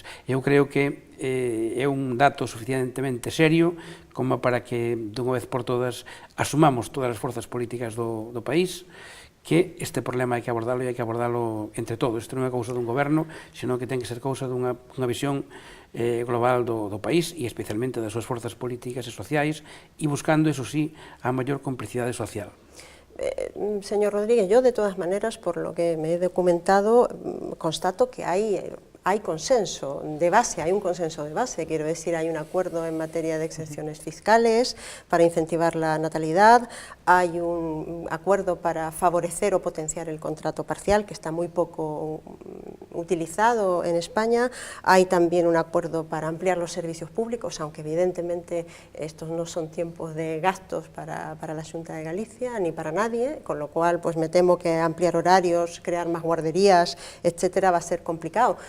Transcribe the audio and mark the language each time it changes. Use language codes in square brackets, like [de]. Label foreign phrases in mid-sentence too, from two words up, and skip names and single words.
[gl] Eu creo que é un dato suficientemente serio como para que, dunha vez por todas, asumamos todas as forzas políticas do país, que este problema hai que abordalo e hai que abordalo entre todos. Isto non é cousa dun goberno, senón que ten que ser cousa dunha visión global do país e especialmente das súas forzas políticas e sociais, e buscando, eso sí, a maior complicidade social. [es] Señor Rodríguez, yo de todas maneras, por lo que me he documentado, constato que hay consenso de base, hay un consenso de base, quiero decir, hay un acuerdo en materia de exenciones fiscales para incentivar la natalidad, hay un acuerdo para favorecer o potenciar el contrato parcial, que está muy poco utilizado en España, hay también un acuerdo para ampliar los servicios públicos, aunque evidentemente estos no son tiempos de gastos para la Xunta de Galicia, ni para nadie, con lo cual pues me temo que ampliar horarios, crear más guarderías, etcétera, va a ser complicado.